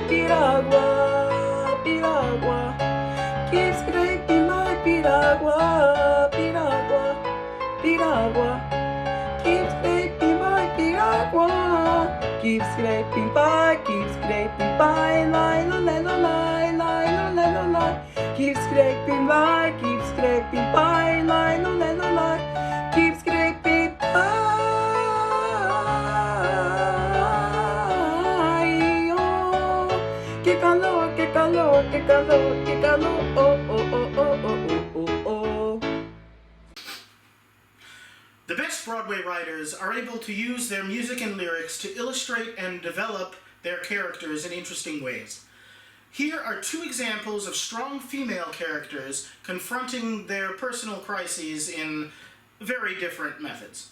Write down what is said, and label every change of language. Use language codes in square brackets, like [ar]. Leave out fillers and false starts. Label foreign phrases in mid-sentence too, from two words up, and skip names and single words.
[en] Piragua, piragua, keep scraping my piragua, piragua, piragua, keep scraping my piragua. Keep scraping by scraping by, lie, lo, lie, lo, lie, lie, lo, lie, lo, lie. Keep scraping by, keep scraping by, lie, lo, lie, lo, lie. Keep scraping by. [es] Oh, que calor, que calor, que calor, que calor. Oh, oh, oh, oh, oh, oh, oh, oh. [en] The best Broadway writers are able to use their music and lyrics to illustrate and develop their characters in interesting ways. Here are two examples of strong female characters confronting their personal crises in very different methods.